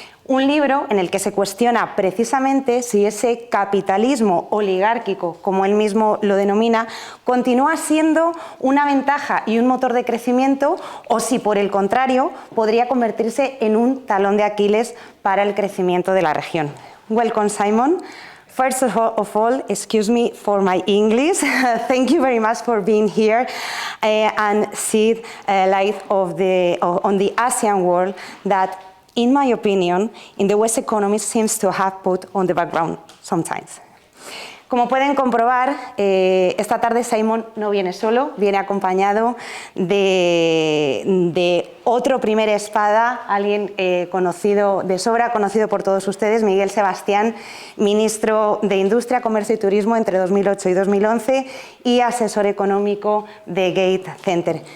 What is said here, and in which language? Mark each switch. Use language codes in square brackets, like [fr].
[es] Un libro en el que se cuestiona precisamente si ese capitalismo oligárquico, como él mismo lo denomina, continúa siendo una ventaja y un motor de crecimiento, o si por el contrario podría convertirse en un talón de Aquiles para el crecimiento de la región. [en] Welcome, Simon. First of all, excuse me for my English. Thank you very much for being here and shed light on the ASEAN world that, in my opinion, in the West economy seems to have put on the background sometimes. [es] Como pueden comprobar, esta tarde Simon no viene solo, viene acompañado de otro primer espada, alguien conocido de sobra, conocido por todos ustedes, Miguel Sebastián, ministro de Industria, Comercio y Turismo entre 2008 y 2011 y asesor económico de Gate Center.